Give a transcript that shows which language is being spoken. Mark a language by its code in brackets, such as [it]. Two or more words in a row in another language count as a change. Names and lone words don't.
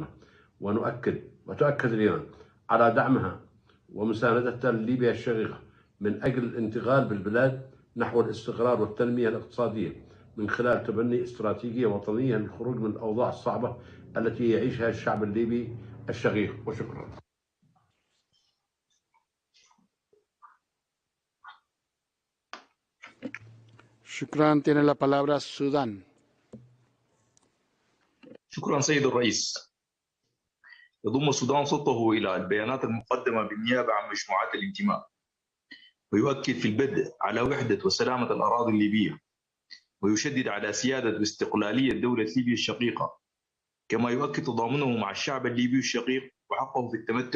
[ar] وتؤكد اليمن على دعمها ومساندتها لليبيا الشقيقة من أجل الانتقال بالبلاد نحو الاستقرار والتنمية الاقتصادية من خلال تبني استراتيجية وطنية للخروج من الأوضاع الصعبة التي يعيشها الشعب الليبي الشقيق. وشكرا. شكرا. [es] Tiene la palabra Sudán. [ar] شكرا سيد الرئيس. يضم السودان صوته إلى البيانات المقدمة بالنيابة عن مجموعات الانتماء، ويؤكد في البدء على وحدة وسلامة الأراضي الليبية، ويشدد على سيادة واستقلالية دولة ليبيا الشقيقة، كما يؤكد تضامنه مع الشعب الليبي الشقيق وحقه في التمتع